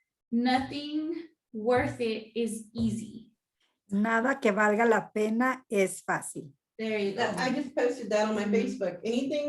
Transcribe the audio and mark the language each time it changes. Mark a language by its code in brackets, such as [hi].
[en] Nothing worth it is easy. [es] Nada que valga la pena es fácil. [en] There you go. I just posted that on my Facebook. Anything